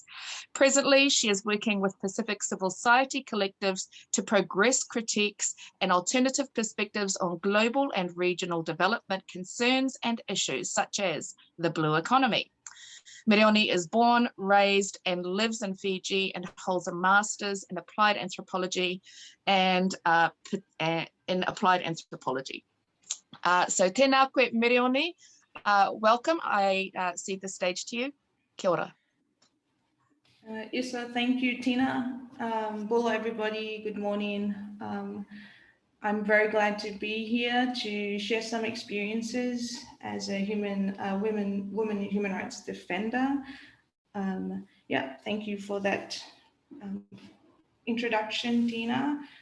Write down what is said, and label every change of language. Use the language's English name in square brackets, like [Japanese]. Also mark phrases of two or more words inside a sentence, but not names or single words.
[English] Presently, she is working with Pacific civil society collectives to progress critiques and alternative perspectives on global and regional development concerns and issues such as the blue economy. Mereoni is born, raised, and lives in Fiji and holds a master's in applied anthropology and in applied anthropology. [Māori] So tēnā koe Mereoni, [English] welcome. I cede the stage to you. [Māori] Kia ora. [English] Yes, thank you, Tina. Bula, everybody. Good morning. I'm very glad to be here to share some experiences as a woman human rights defender. Yeah, thank you for that introduction, Tina.